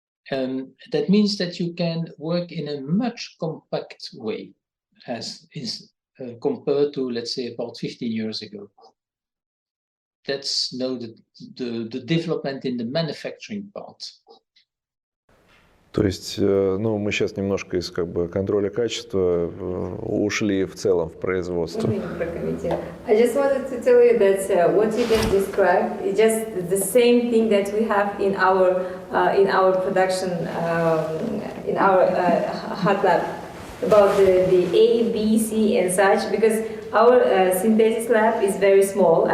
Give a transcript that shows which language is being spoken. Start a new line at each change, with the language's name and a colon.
English: That means that you can work in a much compact way, as is compared to, let's say, about 15 years ago. That's now the development in the manufacturing part.
Russian: То есть, ну, мы сейчас немножко из контроля качества ушли в целом в производство.
English: I just wanted to tell you that what you just described is just the same thing that we have in our production, in our hot lab, about the A, B, C, and such, because our synthesis lab is very small.